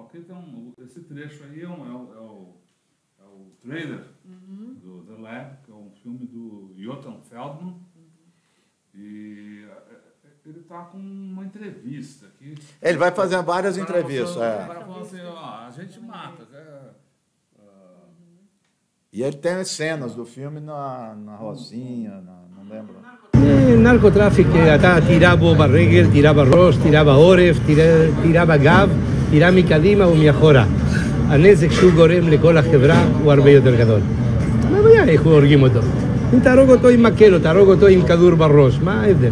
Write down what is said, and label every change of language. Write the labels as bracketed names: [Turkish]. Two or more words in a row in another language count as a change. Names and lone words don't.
[Portuguese] Aqui tem esse trecho aí é o trailer do The Lab, que é um filme do Jonathan Feldman. E ele está com uma entrevista aqui. Ele vai fazer várias entrevistas. O cara falou assim, a gente mata. E ele tem as cenas do filme na Rocinha, não lembro. [Hebrew] נרקוטראפיק, אתה תירה בו ברגל, תירה בראש, תירה בעורף, תירה בגב, תירה מקדימה ומאחורה. הנזק שהוא גורם לכל החברה הוא הרבה יותר גדול. מה הבעיה איך הורגים אותו? אם תהרוג אותו עם מקל או תהרוג אותו עם כדור בראש, מה ההבדל?